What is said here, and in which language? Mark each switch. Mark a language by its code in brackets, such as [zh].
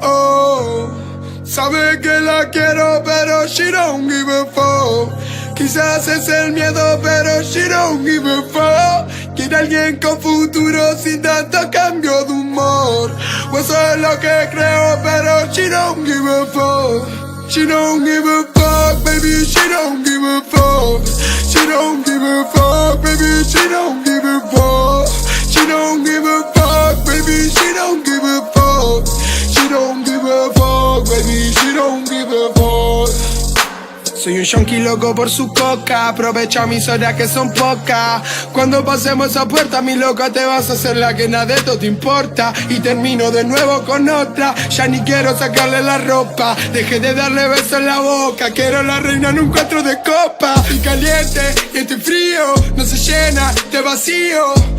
[es] Oh, sabe que la quiero, pero [en] she don't give a fuck. [es] Quizás es el miedo, pero [en] she don't give a fuck. [es] Quiere alguien con futuro sin tanto cambio de humor. O eso es lo que creo, pero [en] she don't give a fuck. She don't give a fuck, baby, she don't give a fuck. She don't give a fuck, baby, she don't give a fuck. She don't give a fuck, baby, she don't give a fuck. She don't give a fuck, baby, she don't give a fuck. [es] Soy un yonki loco por su coca. Aprovecha mis horas que son pocas. Cuando pasemos esa puerta, mi loca, te vas a hacer la que nada de esto te importa. Y termino de nuevo con otra. Ya ni quiero sacarle la ropa. Dejé de darle besos en la boca. Quiero la reina en un 4 de copa. Estoy caliente y estoy frío. No se llena de vacío.